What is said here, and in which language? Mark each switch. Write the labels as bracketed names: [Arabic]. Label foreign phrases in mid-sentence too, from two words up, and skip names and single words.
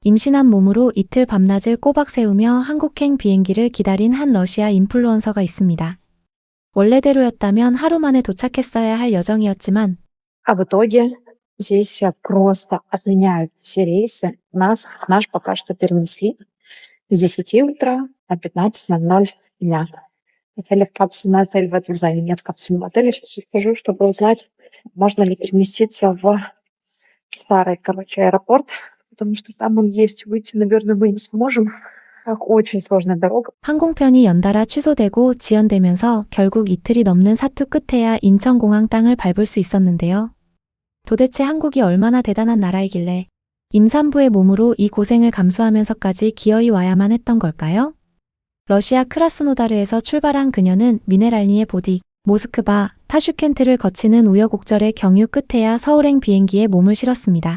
[Korean] 임신한 몸으로 이틀 밤낮을 꼬박 세우며 한국행 비행기를 기다린 한 러시아 인플루언서가 있습니다. 원래대로였다면 하루 만에 도착했어야 할 여정이었지만 [Russian] А в итоге здесь просто отменяют все рейсы. Наш пока что перенесли с 10 утра на 15:00 дня. Хотели в капсульный отель в этом здании. Нет капсульного отеля. Сейчас скажу, чтобы узнать, можно ли переместиться в старый, аэропорт, потому что там он есть. Выйти, наверное, мы не сможем. Так, очень сложная дорога. [Korean] 항공편이 연달아 취소되고 지연되면서 결국 이틀이 넘는 사투 끝에야 인천공항 땅을 밟을 수 있었는데요. 도대체 한국이 얼마나 대단한 나라이길래 임산부의 몸으로 이 고생을 감수하면서까지 기어이 와야만 했던 걸까요? 러시아 크라스노다르에서 출발한 그녀는 미네랄니의 보디, 모스크바, 타슈켄트를 거치는 우여곡절의 경유 끝에야 서울행 비행기에 몸을 실었습니다.